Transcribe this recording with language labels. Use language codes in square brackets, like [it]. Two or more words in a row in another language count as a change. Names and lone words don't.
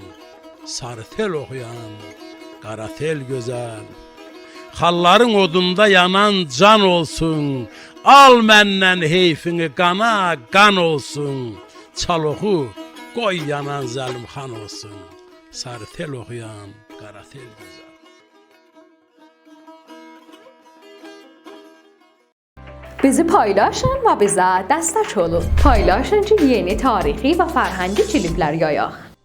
[az] Sarı tel oxuyan qara tel gözəl. Xalların odunda yanan can olsun. Al məndən heyfini qana, qan olsun. Çal oxu, qoy yanan zəlimxan olsun. Sarı tel oxuyan qara tel gözəl. [tr] Bizi paylaşın ve bize destek olun. Paylaşın ki yeni tarihi ve farhangi klipler yayaq.